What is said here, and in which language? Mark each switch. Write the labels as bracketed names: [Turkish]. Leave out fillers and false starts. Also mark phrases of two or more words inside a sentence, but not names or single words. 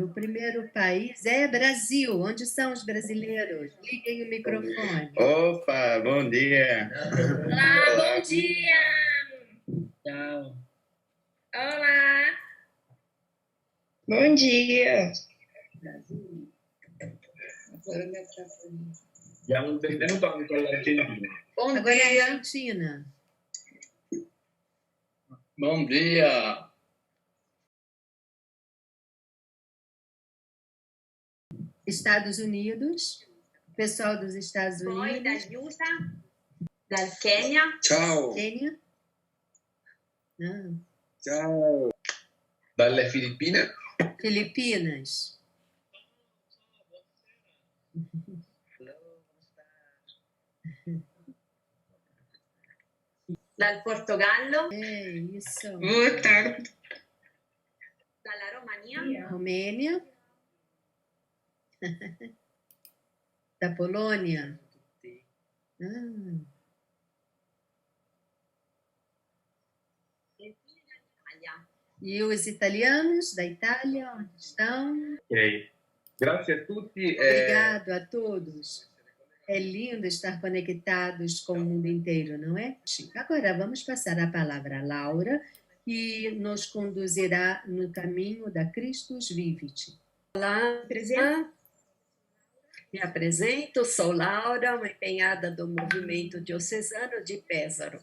[Portuguese] O primeiro país é Brasil. Onde são os brasileiros? Liguem o microfone. Opa, bom dia. Olá, bom dia. Tchau. Olá. Bom dia. [Italian] Diamo un benvenuto anche all'Argentina. [Portuguese] Bom Agora é dia. a Argentina. Bom dia. Estados Unidos. O pessoal dos Estados [Italian] Poi [Portuguese] Unidos. [Italian] dal USA, dal Kenya, Ciao. [Portuguese] Quênia. Ah, [Italian] Ciao. Dalle Filippine. [Portuguese] Filipinas. [Italian] dal Portogallo, [Portuguese] É isso. Boa tarde. [Italian] dalla Romania, [Portuguese] Romênia. Da Polônia. Ah, Italia. e os italianos da Itália, onde estão? Ok. Grazie a tutti. Obrigado a todos. É lindo estar conectados com o mundo inteiro, não é? Agora vamos passar a palavra a Laura, que nos conduzirá no caminho da Christus Vivit. Olá, me apresento, sou Laura, uma empenhada do movimento diocesano de Péssaro.